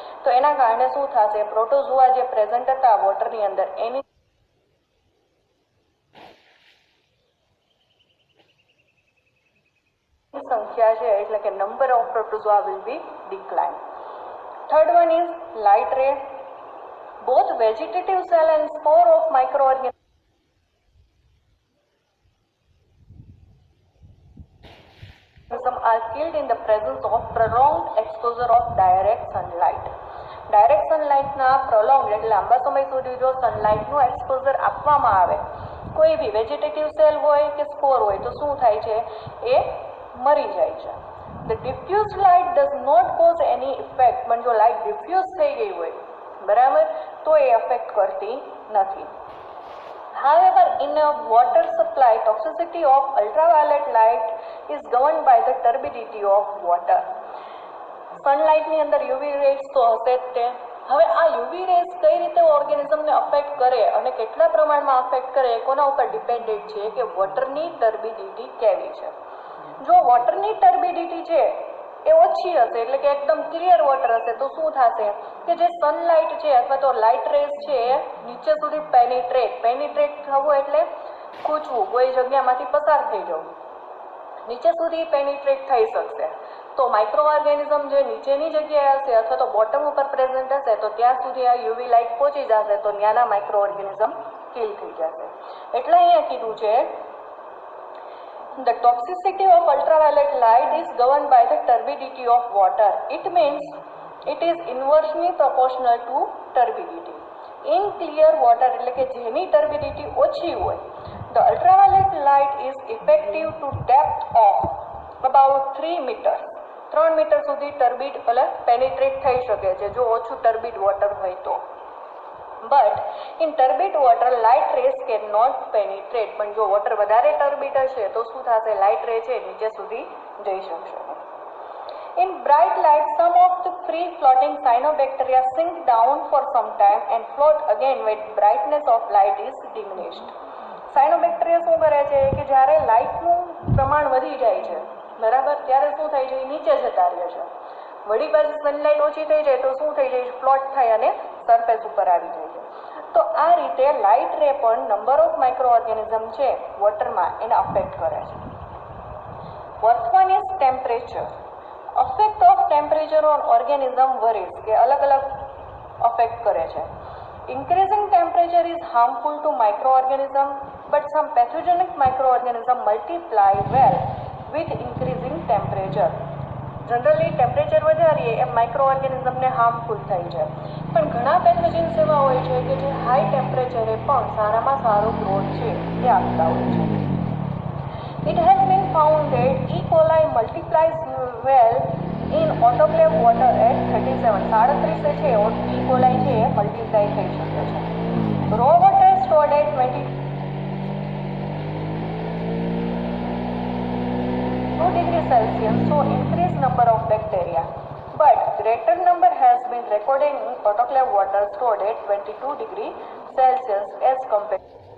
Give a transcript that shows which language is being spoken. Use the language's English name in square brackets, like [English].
[Gujarati] તો એના કારણે શું થશે? પ્રોટોઝોઆ જે પ્રેઝન્ટ હતા વોટરની અંદર એની સંખ્યા છે એટલે કે [English] Number of protozoa will be decline. Third one is light ray. Both vegetative cell and spore of microorganism are killed in the presence of prolonged exposure of direct sunlight. [Gujarati] Direct સનલાઇટના prolong એટલે લાંબા સમય સુધી જો સનલાઇટનું એક્સપોઝર આપવામાં આવે, કોઈ બી vegetative cell હોય કે સ્પોર હોય તો શું થાય છે, એ મરી જાય છે. [English] the diffuse light does not cause any effect, [Gujarati] પણ જો લાઇટ ડિફ્યુઝ થઈ ગઈ હોય બરાબર તો એ અફેક્ટ કરતી નથી. [English] However, in a water supply, toxicity of ultraviolet light is governed by the turbidity of water. [Gujarati] સનલાઇટની અંદર યુવી રેઝ તો હશે જ તે. હવે આ યુવી રેઝ કઈ રીતે ઓર્ગેનિઝમને અફેક્ટ કરે અને કેટલા પ્રમાણમાં અફેક્ટ કરે એ કોના ઉપર ડિપેન્ડેન્ટ છે કે વોટરની ટર્બિડિટી કેવી છે. જો વોટરની ટર્બિડિટી છે એ ઓછી હશે એટલે કે એકદમ ક્લિયર વોટર હશે તો શું થશે કે જે સનલાઇટ છે અથવા તો લાઇટ રેઝ છે એ નીચે સુધી પેનિટ્રેટ થવું એટલે ખૂંચવું, કોઈ જગ્યામાંથી પસાર થઈ જવું, નીચે સુધી પેનિટ્રેટ થઈ શકશે. તો માઇક્રો ઓર્ગેનિઝમ જે નીચેની જગ્યાએ હશે અથવા તો બોટમ ઉપર પ્રેઝન્ટ હશે તો ત્યાં સુધી આ યુવી લાઇટ પહોંચી જશે તો ત્યાંના માઇક્રો ઓર્ગેનિઝમ કિલ થઈ જશે. એટલે અહીંયા કીધું છે [English] the toxicity of ultraviolet light is governed by the turbidity of water. It means it is inversely proportional to turbidity. In clear water [Gujarati] એટલે કે જેની ટર્બિડિટી ઓછી હોય, [English] the ultraviolet light is effective to depth of about 3 meters. [Gujarati] 3 metre સુધી ટર્બિડ એટલે penetrate થઈ શકે છે જો ઓછું ટર્બિડ વોટર હોય તો. [English] but in turbid water light rays can not penetrate, [Gujarati] પણ જો વોટર વધારે ટર્બિડ હશે તો શું થશે, લાઇટ રે છે નીચે સુધી જઈ શકશે. [English] In bright light, some of the free floating cyanobacteria sink down for some time and float again when brightness of light is diminished. [Gujarati] Cyanobacteria શું કરે છે કે જ્યારે લાઇટનું પ્રમાણ વધી જાય છે બરાબર ત્યારે શું થાય છે, નીચે જતા રહે છે. વળી પાછી સનલાઇટ ઓછી થઈ જાય તો શું થઈ જાય, ફ્લોટ થાય અને સરફેસ ઉપર આવી જાય છે. તો આ રીતે લાઇટ રે પણ નંબર ઓફ માઇક્રો ઓર્ગેનિઝમ છે વોટરમાં એને અફેક્ટ કરે છે. [English] Fourth one is temperature. Affect of temperature on organism varies, [Gujarati] કે અલગ અલગ અફેક્ટ કરે છે. [English] Increasing temperature is harmful to microorganism, but some pathogenic microorganism multiply well with increasing temperature. [Gujarati] Generally temperature વધારીએ એ માઇક્રો ઓર્ગેનિઝમને હાર્મફુલ થાય છે, પણ ઘણા પેથોજન્સ એવા હોય છે કે જે હાઈ ટેમ્પરેચરે પણ સારામાં સારો ગ્રોથ છે એ આપતા હોય છે. [English] It has been found that E. coli multiplies well in autoclave water at 37 છે E. [Gujarati] coli છે એ મલ્ટીપ્લાય થઈ શકે છે. [English] Raw water stored at 22 degrees Celsius so increased number of bacteria, but greater number has been recorded in autoclave water stored at 22 degrees Celsius as compared